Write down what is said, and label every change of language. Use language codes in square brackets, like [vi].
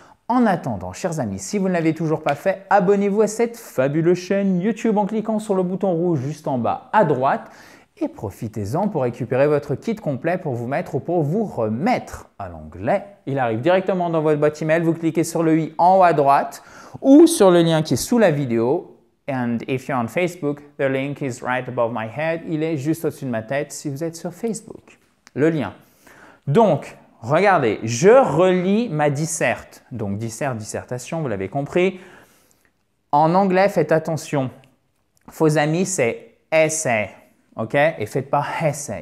[fr] En attendant, chers amis, si vous ne l'avez toujours pas fait, abonnez-vous à cette fabuleuse chaîne YouTube en cliquant sur le bouton rouge juste en bas à droite et profitez-en pour récupérer votre kit complet pour vous mettre ou pour vous remettre à l'anglais. Il arrive directement dans votre boîte email, vous cliquez sur le i en haut à droite ou sur le lien qui est sous la vidéo. [en] And if you're on Facebook, the link is right above my head. [fr] Il est juste au-dessus de ma tête si vous êtes sur Facebook. Le lien. Donc, regardez, je relis ma disserte. Donc, dissertation, vous l'avez compris. En anglais, faites attention. Faux amis, c'est essay. OK? Et faites pas essay.